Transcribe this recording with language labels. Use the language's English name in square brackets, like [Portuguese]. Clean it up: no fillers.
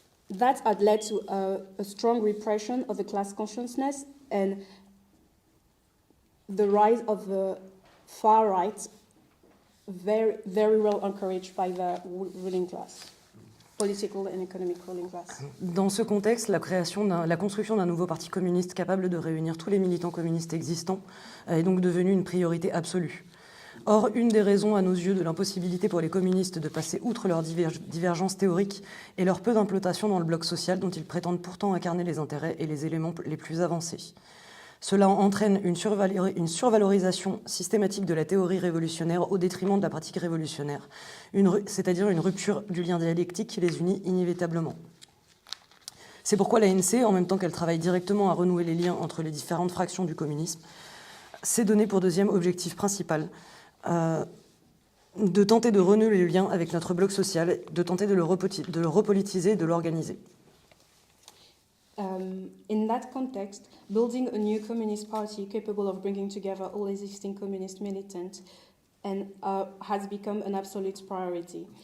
[English] That had led to a strong repression of the class consciousness and the rise of the far right, very, very well encouraged by the ruling class, political and economic ruling class. [French] Dans ce contexte, la construction d'un nouveau parti communiste capable de réunir tous les militants communistes existants est donc devenue une priorité absolue. Or, une des raisons à nos yeux de l'impossibilité pour les communistes de passer outre leurs divergences théoriques est leur peu d'implantation dans le bloc social dont ils prétendent pourtant incarner les intérêts et les éléments les plus avancés. Cela entraîne une survalorisation systématique de la théorie révolutionnaire au détriment de la pratique révolutionnaire, c'est-à-dire une rupture du lien dialectique qui les unit inévitablement. C'est pourquoi l'ANC, en même temps qu'elle travaille directement à renouer les liens entre les différentes fractions du communisme, s'est donné pour deuxième objectif principal de tenter de renouer les liens avec notre bloc social, de tenter de le repolitiser, de l'organiser. [English] In that context, building a new communist party capable of bringing together all existing communist militants has become an absolute priority.